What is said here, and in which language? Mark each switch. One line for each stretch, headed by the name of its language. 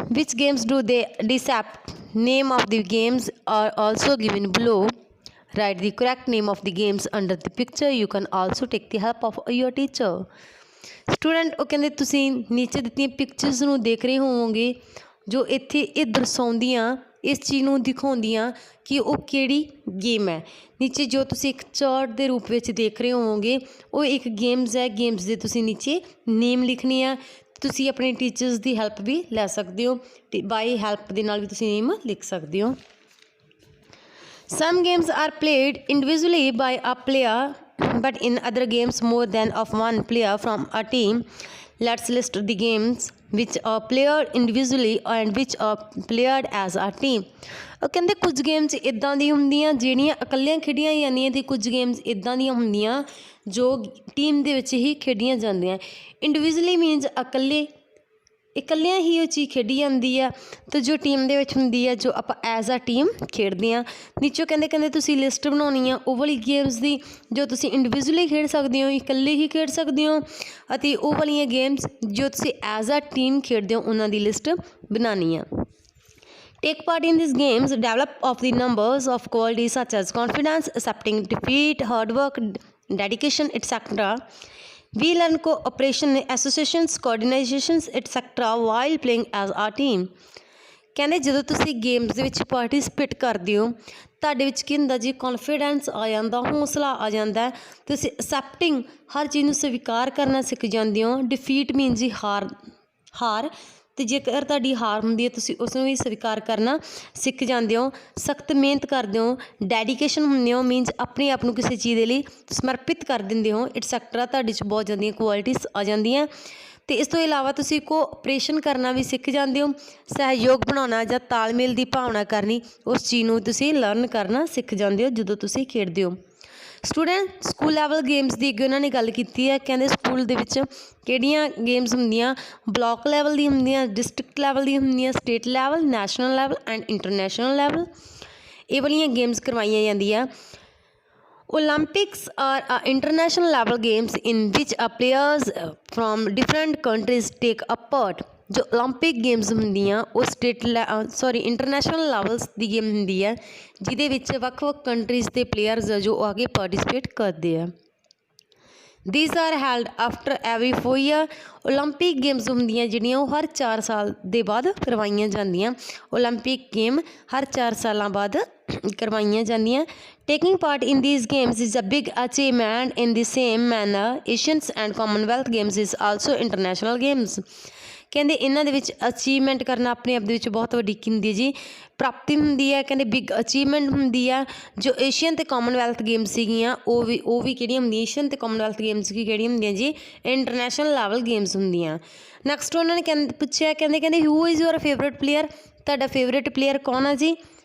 English: Which games do they depict? Name of the games are also given below. Write the correct name of the games under the picture. You can also take the help of your teacher.
Punjabi: Student, ਉਹ ਕਹਿੰਦੇ ਤੁਸੀਂ ਨੀਚੇ ਦਿੱਤੀਆਂ pictures ਨੂੰ ਦੇਖ ਰਹੇ ਹੋਵੋਗੇ, ਜੋ ਇੱਥੇ ਇਹ ਦਰਸਾਉਂਦੀਆਂ, ਇਸ ਚੀਜ਼ ਨੂੰ ਦਿਖਾਉਂਦੀਆਂ ਕਿ ਉਹ ਕਿਹੜੀ ਗੇਮ ਹੈ। ਨੀਚੇ ਜੋ ਤੁਸੀਂ ਇੱਕ ਚਾਰਟ ਦੇ ਰੂਪ ਵਿੱਚ ਦੇਖ ਰਹੇ ਹੋਵੋਗੇ ਉਹ ਇੱਕ ਗੇਮਸ ਹੈ। ਗੇਮਸ ਦੇ ਤੁਸੀਂ ਨੀਚੇ ਨੇਮ ਲਿਖਣੇ ਆ। ਤੁਸੀਂ ਆਪਣੇ ਟੀਚਰਸ ਦੀ ਹੈਲਪ ਵੀ ਲੈ ਸਕਦੇ ਹੋ, ਅਤੇ ਬਾਈ ਹੈਲਪ ਦੇ ਨਾਲ ਵੀ ਤੁਸੀਂ ਨੇਮ ਲਿਖ ਸਕਦੇ ਹੋ।
English: Some games are played individually by a player, but in other games more than of one player from a team. Let's list the games which are played individually and which are played as a team.
Punjabi: ਉਹ ਕਹਿੰਦੇ ਕੁਝ games ਇੱਦਾਂ ਦੀ ਹੁੰਦੀਆਂ ਜਿਹੜੀਆਂ ਇਕੱਲੀਆਂ ਖੇਡੀਆਂ ਜਾਂਦੀਆਂ, ਅਤੇ ਕੁਝ ਗੇਮਸ ਇੱਦਾਂ ਦੀਆਂ ਹੁੰਦੀਆਂ ਜੋ ਟੀਮ ਦੇ ਵਿੱਚ ਹੀ ਖੇਡੀਆਂ ਜਾਂਦੀਆਂ। ਇੰਡੀਵਿਜੂਅਲੀ ਮੀਨਸ ਇਕੱਲਿਆਂ ਹੀ ਉਹ ਚੀਜ਼ ਖੇਡੀ ਜਾਂਦੀ ਆ, ਅਤੇ ਜੋ ਟੀਮ ਦੇ ਵਿੱਚ ਹੁੰਦੀ ਆ ਜੋ ਆਪਾਂ ਐਜ਼ ਆ ਟੀਮ ਖੇਡਦੇ ਹਾਂ। ਨੀਚੋਂ ਕਹਿੰਦੇ ਤੁਸੀਂ ਲਿਸਟ ਬਣਾਉਣੀ ਆ ਉਹ ਵਾਲੀ ਗੇਮਸ ਦੀ ਜੋ ਤੁਸੀਂ ਇੰਡੀਵਿਜੂਅਲੀ ਖੇਡ ਸਕਦੇ ਹੋ, ਇਕੱਲੇ ਹੀ ਖੇਡ ਸਕਦੇ ਹੋ, ਅਤੇ ਉਹ ਵਾਲੀਆਂ ਗੇਮਸ ਜੋ ਤੁਸੀਂ ਐਜ਼ ਆ ਟੀਮ ਖੇਡਦੇ ਹੋ ਉਹਨਾਂ ਦੀ ਲਿਸਟ ਬਣਾਉਣੀ ਆ।
English: Take part in these games, develop of the numbers of qualities such as confidence, accepting defeat, hard work, dedication, etc. We learn cooperation, associations, coordinations, etc. while playing as a team.
Punjabi: ਕਹਿੰਦੇ ਜਦੋਂ ਤੁਸੀਂ games ਦੇ ਵਿੱਚ participate ਕਰਦੇ ਹੋ ਤੁਹਾਡੇ ਵਿੱਚ ਕੀ ਹੁੰਦਾ ਜੀ, ਕੌਨਫੀਡੈਂਸ ਆ ਜਾਂਦਾ, ਹੌਸਲਾ ਆ ਜਾਂਦਾ। ਤੁਸੀਂ ਅਸੈਪਟਿੰਗ ਹਰ ਚੀਜ਼ ਨੂੰ ਸਵੀਕਾਰ ਕਰਨਾ ਸਿੱਖ ਜਾਂਦੇ ਹੋ। ਡਿਫੀਟ ਮੀਨ ਜੀ ਹਾਰ, ਅਤੇ ਜੇਕਰ ਤੁਹਾਡੀ ਹਾਰ ਹੁੰਦੀ ਹੈ ਤੁਸੀਂ ਉਸ ਨੂੰ ਵੀ ਸਵੀਕਾਰ ਕਰਨਾ ਸਿੱਖ ਜਾਂਦੇ ਹੋ। ਸਖਤ ਮਿਹਨਤ ਕਰਦੇ ਹੋ। ਡੈਡੀਕੇਸ਼ਨ ਹੁੰਦੇ ਹੋ ਮੀਨਸ ਆਪਣੇ ਆਪ ਨੂੰ ਕਿਸੇ ਚੀਜ਼ ਦੇ ਲਈ ਸਮਰਪਿਤ ਕਰ ਦਿੰਦੇ ਹੋ, ਐਟਸੈਕਟਰਾ। ਤੁਹਾਡੇ 'ਚ ਬਹੁਤ ਜ਼ਿਆਦੀਆਂ ਕੁਆਲਿਟੀਜ਼ ਆ ਜਾਂਦੀਆਂ। ਅਤੇ ਇਸ ਤੋਂ ਇਲਾਵਾ ਤੁਸੀਂ ਕੋਆਪਰੇਸ਼ਨ ਕਰਨਾ ਵੀ ਸਿੱਖ ਜਾਂਦੇ ਹੋ। ਸਹਿਯੋਗ ਬਣਾਉਣਾ ਜਾਂ ਤਾਲਮੇਲ ਦੀ ਭਾਵਨਾ ਕਰਨੀ, ਉਸ ਚੀਜ਼ ਨੂੰ ਤੁਸੀਂ ਲਰਨ ਕਰਨਾ ਸਿੱਖ ਜਾਂਦੇ ਹੋ ਜਦੋਂ ਤੁਸੀਂ ਖੇਡਦੇ ਹੋ। ਸਟੂਡੈਂਟ, ਸਕੂਲ ਲੈਵਲ ਗੇਮਸ ਦੀ ਅੱਗੇ ਉਹਨਾਂ ਨੇ ਗੱਲ ਕੀਤੀ ਹੈ। ਕਹਿੰਦੇ ਸਕੂਲ ਦੇ ਵਿੱਚ ਕਿਹੜੀਆਂ ਗੇਮਸ ਹੁੰਦੀਆਂ, ਬਲਾਕ ਲੈਵਲ ਦੀ ਹੁੰਦੀਆਂ, ਡਿਸਟ੍ਰਿਕਟ ਲੈਵਲ ਦੀ ਹੁੰਦੀਆਂ, state level, national level and international level, ਇਹ ਵਾਲੀਆਂ ਗੇਮਸ ਕਰਵਾਈਆਂ ਜਾਂਦੀਆਂ।
English: Olympics are international level games in which players from different countries take a part.
Punjabi: ਜੋ ਓਲੰਪਿਕ ਗੇਮਸ ਹੁੰਦੀਆਂ ਉਹ ਇੰਟਰਨੈਸ਼ਨਲ ਲੈਵਲਸ ਦੀ ਗੇਮ ਹੁੰਦੀ ਹੈ, ਜਿਹਦੇ ਵਿੱਚ ਵੱਖ-ਵੱਖ ਕੰਟਰੀਜ਼ ਦੇ ਪਲੇਅਰਸ ਜੋ ਆ ਕੇ ਪਾਰਟੀਸਪੇਟ ਕਰਦੇ ਆ।
English: These are held after every 4 year।
Punjabi: Olympic games ਹੁੰਦੀਆਂ ਜਿਹੜੀਆਂ ਉਹ ਹਰ 4 ਸਾਲ ਦੇ ਬਾਅਦ ਕਰਵਾਈਆਂ ਜਾਂਦੀਆਂ। ओलंपिक गेम हर 4 ਸਾਲਾਂ ਬਾਅਦ ਕਰਵਾਈਆਂ ਜਾਂਦੀਆਂ।
English: Taking part in these games is a big achievement in the same manner Asians and Commonwealth Games is also international games।
Punjabi: ਕਹਿੰਦੇ ਇਹਨਾਂ ਦੇ ਵਿੱਚ ਅਚੀਵਮੈਂਟ ਕਰਨਾ ਆਪਣੇ ਆਪ ਦੇ ਵਿੱਚ ਬਹੁਤ ਵੱਡੀ ਕੀ ਹੁੰਦੀ ਹੈ ਜੀ, ਪ੍ਰਾਪਤੀ ਹੁੰਦੀ ਹੈ। ਕਹਿੰਦੇ ਬਿਗ ਅਚੀਵਮੈਂਟ ਹੁੰਦੀ ਆ। ਜੋ ਏਸ਼ੀਅਨ ਅਤੇ ਕਾਮਨਵੈਲਥ ਗੇਮਸ ਸੀਗੀਆਂ ਉਹ ਵੀ ਕਿਹੜੀਆਂ ਹੁੰਦੀਆਂ, ਏਸ਼ੀਅਨ ਅਤੇ ਕਾਮਨਵੈਲਥ ਗੇਮਸ ਕੀ ਕਿਹੜੀਆਂ ਹੁੰਦੀਆਂ ਜੀ, ਇੰਟਰਨੈਸ਼ਨਲ ਲੈਵਲ ਗੇਮਸ ਹੁੰਦੀਆਂ। ਨੈਕਸਟ ਉਹਨਾਂ ਨੇ ਪੁੱਛਿਆ ਕਹਿੰਦੇ
English: who is your favourite player,
Punjabi: ਤੁਹਾਡਾ ਫੇਵਰੇਟ ਪਲੇਅਰ ਕੌਣ ਆ ਜੀ।